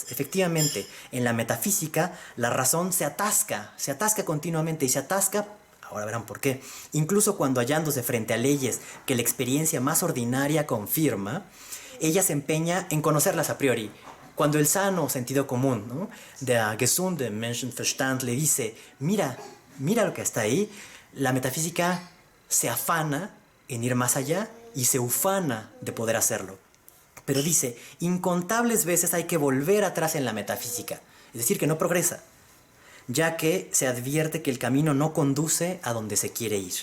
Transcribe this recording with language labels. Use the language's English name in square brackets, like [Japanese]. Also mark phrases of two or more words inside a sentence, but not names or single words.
[Spanish] Efectivamente, en la metafísica, la razón se atasca continuamente, y se atasca, ahora verán por qué, incluso cuando hallándose frente a leyes que la experiencia más ordinaria confirma, ella se empeña en conocerlas a priori. Cuando el sano sentido común, ¿no?, [German] der gesunde Menschenverstand [Spanish] le dice, mira lo que está ahí, la metafísica se afana en ir más allá y se ufana de poder hacerlo. Pero dice, incontables veces hay que volver atrás en la metafísica, es decir, que no progresa, ya que se advierte que el camino no conduce a donde se quiere ir.